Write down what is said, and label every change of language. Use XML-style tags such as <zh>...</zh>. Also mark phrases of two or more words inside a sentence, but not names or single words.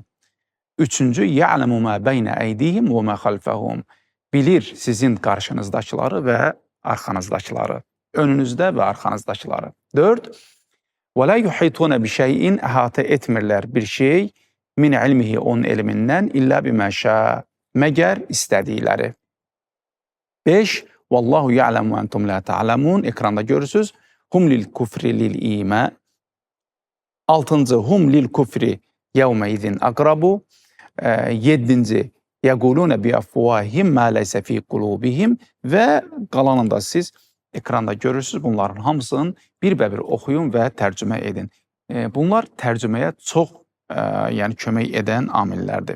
<az>3-cü,</az> <ar>يعلم ما بين أيديهم وما خلفهم,</ar> <az>bilir sizin qarşınızdakıları və arxanızdakıları, önünüzdə və arxanızdakıları. 4.</az> <ar>ولا يحيطون بشيء,</ar> <az>əhatə etmirlər bir şey</az> <ar>من علمه,</ar> <az>onun elmindən,</az> <ar>إلا بما شاء,</ar> <az>məgər istədikləri. 5.</az> <ar>والله يعلم وأنتم لا تعلمون,</ar> <az>ekranda görürsünüz.</az> <ar>هم للكفر للإيمان. 6. هم للكفر يومئذ أقرب. 7. يقولون بأفواههم ما ليس في قلوبهم</ar> <az>və qalanında siz ekranda görürsünüz. Bunların hamısını bir-bir oxuyun və tərcümə edin. Bunlar tərcüməyə çox yəni kömək edən amillərdir.</az>